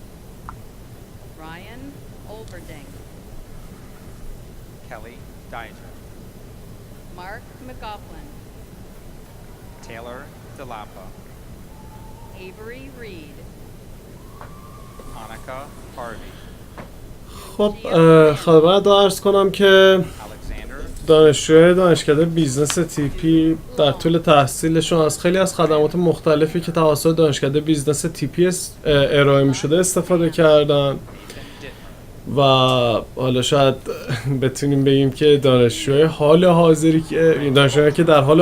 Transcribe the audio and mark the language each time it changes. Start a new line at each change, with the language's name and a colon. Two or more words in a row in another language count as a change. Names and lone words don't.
English: Ryan Olverding, Kelly Dijer, Mark McGoughlin, Taylor DeLappa, Avery Reed, Annika Harvey,
Persian: خب خدمت عرض کنم که
English: Alexander
Persian: دانشجوی دانشکده بیزنس تیپی در طول تحصیلشون از خیلی از خدمات مختلفی که توسط دانشکده بیزنس تیپی ارائه می شده استفاده کردن و حالا شاید بتونیم بگیم که دانشجوی حال حاضری که در حال